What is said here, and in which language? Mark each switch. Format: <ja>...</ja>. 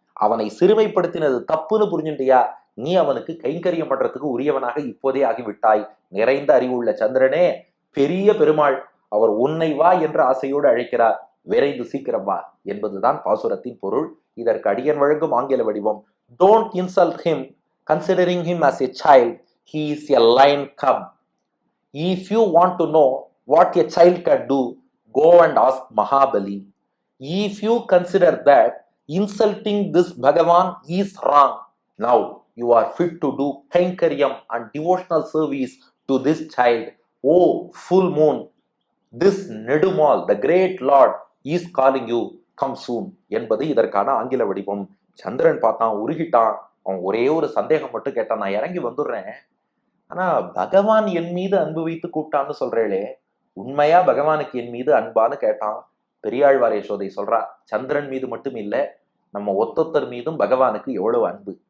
<ta>அவனை சிறுமைப்படுத்தினது தப்புன்னு புரிஞ்சுட்டியா, நீ அவனுக்கு கைங்கரியம் பண்றதுக்கு உரியவனாக இப்போதே ஆகிவிட்டாய். நிறைந்த அறிவுள்ள சந்திரனே, பெரிய பெருமாள் அவர் உன்னை வா என்ற ஆசையோடு அழைக்கிறார். விரைந்து சீக்கிரம் வா என்பதுதான் பாசுரத்தின் பொருள். இதற்கு அடியன் வழங்கும் ஆங்கில வடிவம்:</ta> <en>Don't insult him considering him as a child. He is a lion cub. If you want to know what a child can do, go and ask Mahabali. If you consider that insulting this Bhagavan is wrong, now you are fit to do kainkariam and devotional service to this child. Oh full moon, this Nedumal, the great Lord, is calling you. Come soon</en> <ta>என்பது இதற்கான ஆங்கில வடிவம். சந்திரன் பார்த்தான், உருகிட்டான். அவன் ஒரே ஒரு சந்தேகம் மட்டும் கேட்டான், நான் இறங்கி வந்துடுறேன், ஆனா பகவான் என் மீது அன்பு வைத்து கூப்பிட்டான்னு சொல்றேளே, உண்மையா பகவானுக்கு என் மீது அன்பான்னு கேட்டான். பெரியாழ்வார் யசோதை சொல்றா, சந்திரன் மீது மட்டும் இல்ல, நம்ம ஒத்தொத்தர் மீதும் பகவானுக்கு எவ்வளவு அன்பு.</ta>